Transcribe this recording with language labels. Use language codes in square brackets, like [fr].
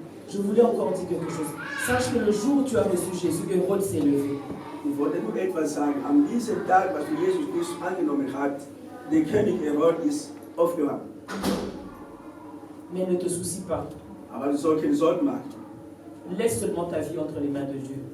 [fr] Je voulais encore dire quelque chose. Sache que le jour où tu as reçu Jésus, Hérode s'est levé. [de] Ich wollte nur etwas sagen. An diesem Tag, was Jesus Christus angenommen hat, der König Herod ist aufgewacht. [fr] Mais ne te soucie pas. [de] Aber du sollst keine Sorgen machen. [fr] Laisse seulement ta vie entre les mains de Dieu.